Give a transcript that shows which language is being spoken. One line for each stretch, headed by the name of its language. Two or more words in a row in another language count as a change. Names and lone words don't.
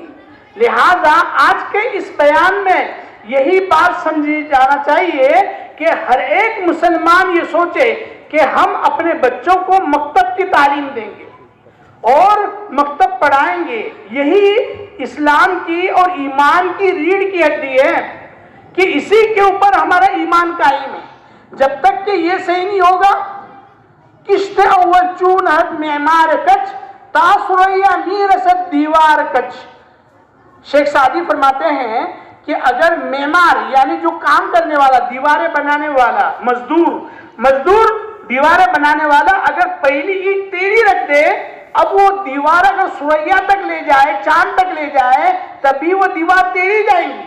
Urdu: لہذا آج کے اس بیان میں یہی بات سمجھی جانا چاہیے کہ ہر ایک مسلمان یہ سوچے کہ ہم اپنے بچوں کو مکتب کی تعلیم دیں گے اور مکتب پڑھائیں گے. یہی اسلام کی اور ایمان کی ریڑھ کی ہڈی ہے کہ اسی کے اوپر ہمارا ایمان قائم ہے. جب تک کہ یہ صحیح نہیں ہوگا،
Persian: کشت اول چون حد معمار کچ تاثریا میرسد دیوار کچ.
Urdu: شیخ سعدی فرماتے ہیں کہ اگر معمار یعنی جو کام کرنے والا، دیواریں بنانے والا، مزدور دیواریں بنانے والا اگر پہلی اینٹ ٹیڑھی رکھ دے، اب وہ دیوار اگر سوریا تک لے جائے، چاند تک لے جائے، تبھی وہ دیوار ٹیڑھی جائیں گی.